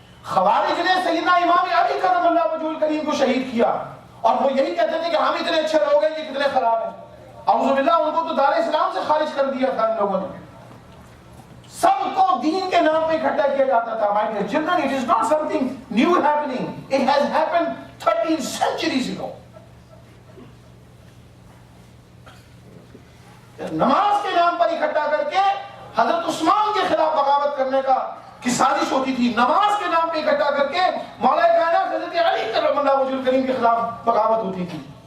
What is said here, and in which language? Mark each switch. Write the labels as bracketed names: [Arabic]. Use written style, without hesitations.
[Urdu] خوارج نے سیدنا امام علی کرم اللہ وجہہ الکریم کو شہید کیا, اور وہ یہی کہتے تھے کہ ہم اتنے اچھے لوگ ہیں, یہ کتنے خراب ہیں. اعوذ باللہ, ان کو تو دار اسلام سے خارج کر دیا تھا ان لوگوں نے. سب کو دین کے نام پہ اکٹھا کیا جاتا تھا. [English] My dear children, it is not something new happening. It has happened 13 centuries ago. [Urdu] نماز کے نام پر اکٹھا کر کے حضرت عثمان کے خلاف بغاوت کرنے کی سازش ہوتی تھی. نماز کے نام پہ اکٹھا کر کے مولا کائنات حضرت علی کرم اللہ وجہہ الکریم کے خلاف بغاوت ہوتی تھی.